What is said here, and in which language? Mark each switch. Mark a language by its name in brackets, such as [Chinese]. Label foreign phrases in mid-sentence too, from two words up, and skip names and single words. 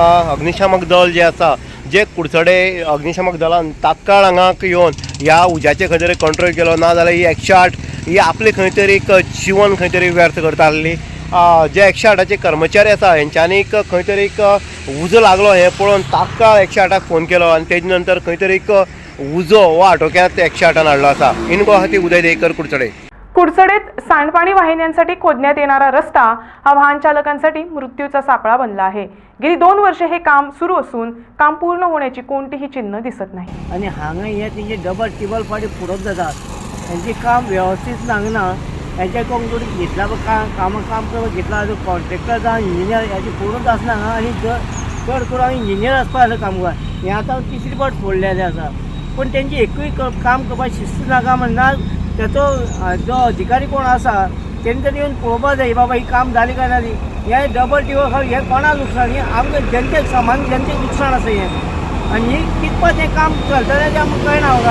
[Konkani] अग्निशामक दल जे आसा जे कुडचडे अग्निशामक दलान तात्काळ हांगा येवन ह्या उज्याचे खंय तरी कंट्रोल केलो ना जाल्यार ही 108 ही आपले खंय तरी एक जीवन खंय तरी व्यर्थ करता आसली। जे 108चे कर्मचारी आसा हेंच्यांनी खंय तरी एक उजो लागलो हें पळोवन तात्काळ 108क फोन केलो आणि तेजे नंतर खंय तरी एक उजो हो आटोक्यांत 108 हाडलो आसा। इन गोवा खातीर उदय देयकर, कुडचडे। [Marathi] कुडचडेत सांडपाणी वाहिन्यांसाठी खोदण्यात येणारा रस्ता हा वाहन चालकांसाठी मृत्यूचा सापळा बनला आहे। गेली 2 वर्षे हे काम सुरू असून काम पूर्ण होण्याची कोणतीही चिन्ह दिसत नाही [Konkani] आणि हांगा हे तेजे डबल टिबल फाटी फुडत जातात। त्यांचे काम व्यवस्थित सांगना यांच्या कोण घेतला काम करपाक घेतला कॉन्ट्रॅक्टर जावं इंजिनियर याची पूर्णच आसना आणि चड करून इंजिनियर आसपाक जाय कामगार हे आतां तिसरी फावट सोडलेले आसा। पण तेंची एकूय काम करपाक शिस्त नाका म्हणना त्याचो जो अधिकारी कोण आसा तेणी तरी येवन पळोवपाक जाय बाबा ही काम जाली काय ना हे डबल टिबल हे कोणा लुकसाण हे आमच्या जनतेक सामान्य जनतेक लुकसाण आसा हे आणि ही कितपत हें काम चलतलें तें आमकां कळना हांगा।